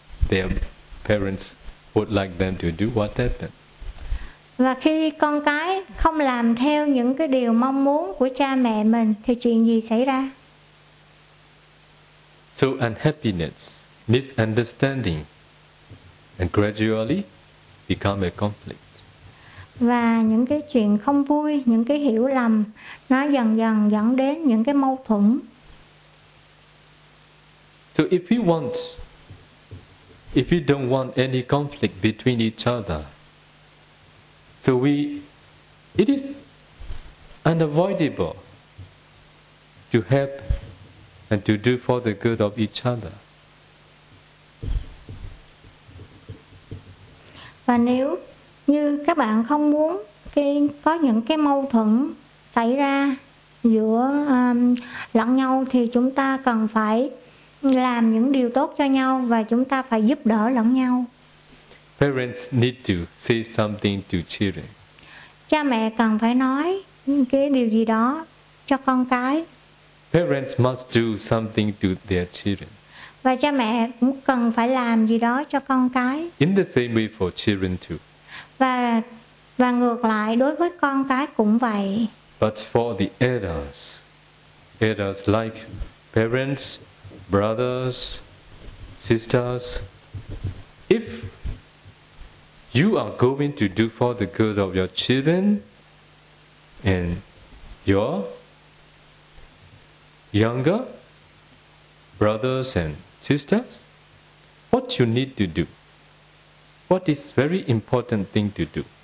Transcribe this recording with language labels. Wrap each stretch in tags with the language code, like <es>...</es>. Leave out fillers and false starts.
<en>their parents would like them to do what happened.</en> <vi>Và khi con cái không làm theo những cái điều mong muốn của cha mẹ mình thì chuyện gì xảy ra?</vi> <en>So unhappiness, misunderstanding, and gradually become a conflict.</en> <vi>Và những cái chuyện không vui, những cái hiểu lầm, nó dần dần dẫn đến những cái mâu thuẫn.</vi> <en>So if we don't want any conflict between each other, so we, it is unavoidable to help and to do for the good of each other.</en> <vi>Và nếu như các bạn không muốn có những cái mâu thuẫn xảy ra giữa lẫn nhau thì chúng ta cần phải làm những điều tốt cho nhau và chúng ta phải giúp đỡ lẫn nhau.</vi> <en>Parents need to say something to children.</en> <vi>Cha mẹ cần phải nói cái điều gì đó cho con cái.</vi> <en>Parents must do something to their children.</en> <vi>Và cha mẹ cũng cần phải làm gì đó cho con cái.</vi> <en>In the same way for children too.</en> <vi>Và ngược lại đối với con cái cũng vậy.</vi> <en>But for the adults, adults like parents, brothers, sisters, if you are going to do for the good of your children and your younger brothers and sisters, what you need to do, what is very important thing to do?</en>